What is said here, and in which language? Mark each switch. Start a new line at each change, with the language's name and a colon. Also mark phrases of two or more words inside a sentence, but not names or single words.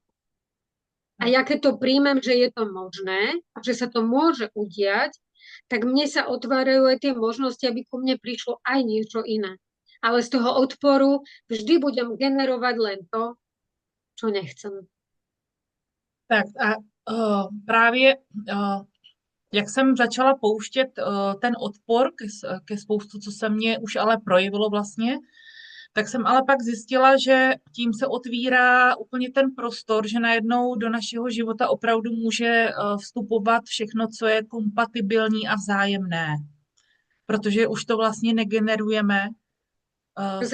Slovak: A ja keď to príjmem, že je to možné a že sa to môže udiať, tak mne sa otvárajú aj tie možnosti, aby ku mne prišlo aj niečo iné. Ale z toho odporu vždy budem generovať len to, čo nechcem.
Czech: Tak a právě jak jsem začala pouštět ten odpor ke spoustu, co se mně už ale projevilo vlastně, tak jsem ale pak zjistila, že tím se otvírá úplně ten prostor, že najednou do našeho života opravdu může vstupovat všechno, co je kompatibilní a vzájemné, protože už to vlastně negenerujeme z